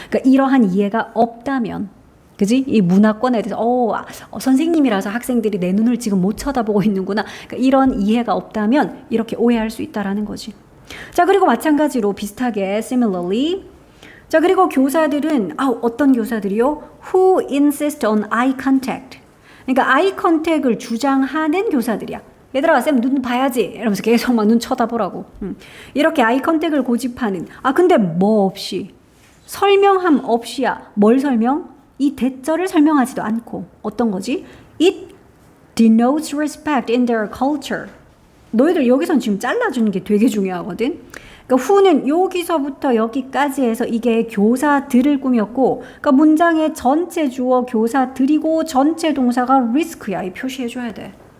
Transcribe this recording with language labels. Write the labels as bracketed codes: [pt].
[ko] 그러니까 이러한 이해가 없다면. 그지? 이 문화권에 대해서 선생님이라서 학생들이 내 눈을 지금 못 쳐다보고 있는구나. 그러니까 이런 이해가 없다면 이렇게 오해할 수 있다라는 거지. 자, 그리고 마찬가지로 비슷하게 similarly 자, 그리고 교사들은 어떤 교사들이요? [en] Who insist on eye contact. [ko] 그러니까 eye contact을 주장하는 교사들이야. 얘들아, 쌤 눈 봐야지. 이러면서 계속 막 눈 쳐다보라고. 이렇게 eye contact을 고집하는. 근데 뭐 없이 설명함 없이야. 뭘 설명? 이 대절을 설명하지도 않고. 어떤 거지? [en] It denotes respect in their culture. [ko] 너희들 여기선 지금 잘라주는 게 되게 중요하거든. 그러니까 who는 여기서부터 여기까지 해서 이게 교사들을 꾸몄고, 그러니까 문장의 전체 주어 교사들이고 전체 동사가 risk야. 이 표시해줘야 돼.